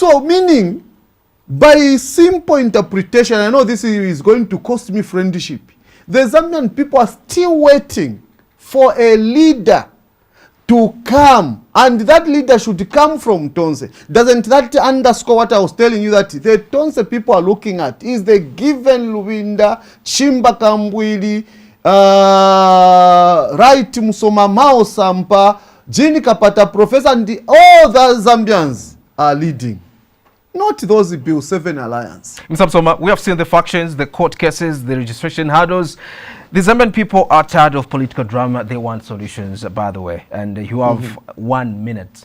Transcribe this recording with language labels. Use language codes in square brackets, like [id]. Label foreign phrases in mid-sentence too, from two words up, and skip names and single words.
[en] So meaning, By simple interpretation, I know this is going to cost me friendship. The Zambian people are still waiting for a leader to come, and that leader should come from Tonse. Doesn't that underscore what I was telling you, that the Tonse people are looking at is the given Luwinda, Chimba Kambwili, Wright Musoma, Mao Sampa, Jini Kapata, Professor, and all the Zambians are leading. Not those Bill 7 Alliance. Mr. Musoma, we have seen the factions, the court cases, the registration hurdles. The Zambian people are tired of political drama. They want solutions, by the way. And you have 1 minute.